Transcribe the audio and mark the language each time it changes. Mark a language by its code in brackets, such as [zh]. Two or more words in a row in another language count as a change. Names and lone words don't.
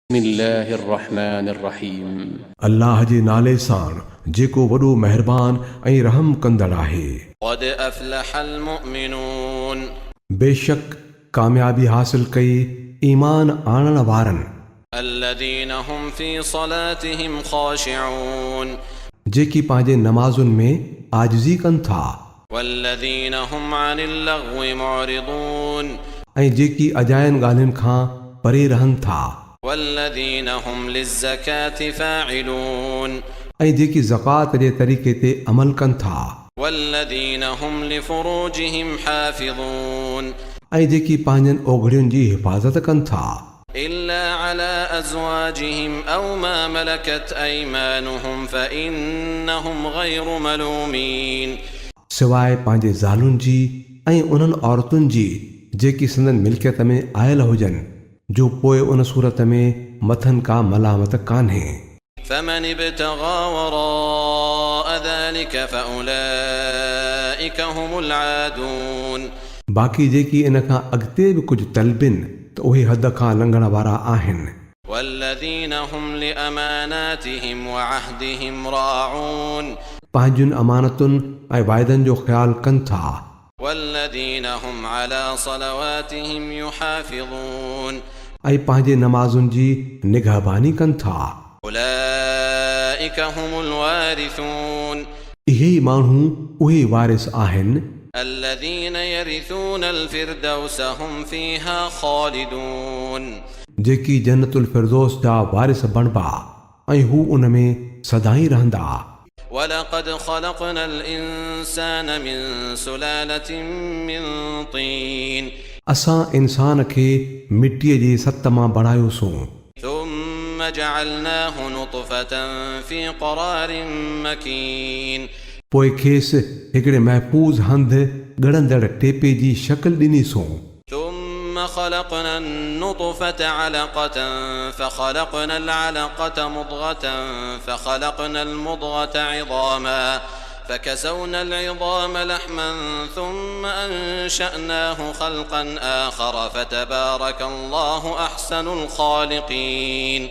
[ar] بسم الله الرحمن الرحيم. [sd] अल्लाह जे नाले सां जेको वॾो महिरबान ऐं रहम कंदड़ आहे। [ar] قد أفلح المؤمنون, [sd] बेशक कामयाबी हासिल कई ईमान आणण वारनि, [ar] الذين هم في صلاتهم خاشعون, [sd] जेकी पंहिंजे नमाज़ुनि में आजिज़ी कनि था, [ar] والذين هم عن اللغو معرضون, [sd] ऐं जेकी अजायनि ॻाल्हियुनि खां परे रहनि था, [ar] والذين هم للزكاة فاعلون, [sd] ऐं जेकी ज़कात जे तरीक़े ते अमल कनि था, [ar] والذين هم لفروجهم حافظون, [sd] ऐं जेकी पंहिंजनि ओघड़ियुनि जी हिफ़ाज़त कनि था, [ar] إلا على أزواجهم أو ما ملكت أيمانهم فإنهم غير ملومين, [sd] सवाइ पंहिंजे ज़ालुनि जी ऐं उन्हनि औरतुनि जी जेकी संदन मिल्कियत में आयल हुजनि, जो पोइ उन सूरत में मथनि का मलामत कान्हे। [ar] فمن ابتغى وراء ذلك فأولئك هم العادون, [sd] बाक़ी जेकी इन खां अॻिते बि कुझु तलबिन त उहे हद खां लंघण वारा आहिनि। [ar] والذين هم لأماناتهم وعهدهم راعون, [sd] पंहिंजुनि अमानतुनि ऐं वाइदनि जो ख़्यालु कनि था, [ar] والذين هم على صلواتهم يحافظون, [sd] ऐं पंहिंजे नमाज़ुनि जी निगहबानी कनि था। [ar] أولئك هم الوارثون, [sd] इहे ई माण्हू उहे वारिस आहिनि [ar] الذين يرثون الفردوس هم فيها خالدون, [sd] जेकी जन्नतुल फिरदौस जा वारिस बणबा ऐं हू उन में सदाईं रहंदा। [ar] ولقد خلقنا الإنسان من سلالة من طين, [sd] असां इंसान खे मिटीअ जे सत मां बणायोसीं, [ar] ثم جعلناه نطفة في قرار مكين, [sd] पोइ खेसि हिकिड़े महफ़ूज़ हंधि ॻड़ंदड़ टेपे जी शक्ल ॾिनीसूं, [ar] ثم خلقنا النطفة علقة فخلقنا العلقة مضغة فخلقنا المضغة عظاما فكسونا العظام لحما ثم أنشأناه خلقا آخر فتبارك الله أحسن الخالقين.